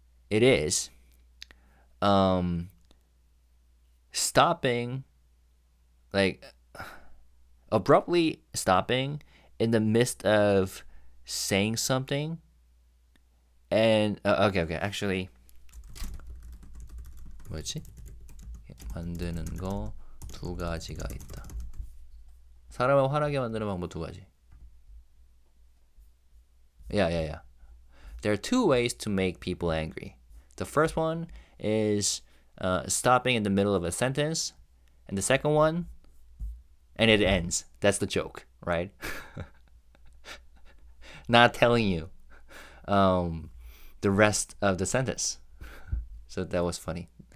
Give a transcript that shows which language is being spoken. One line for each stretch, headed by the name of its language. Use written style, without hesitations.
English: It is stopping, like abruptly stopping in the midst of saying something. And okay, actually
Korean: 뭐였지? 만드는 거 두 가지가 있다. 사람을 화나게 만드는 방법 두 가지.
English: Yeah. There are two ways to make people angry. The first one is stopping in the middle of a sentence, and the second one, and it ends. That's the joke, right? Not telling you the rest of the sentence. So that was funny.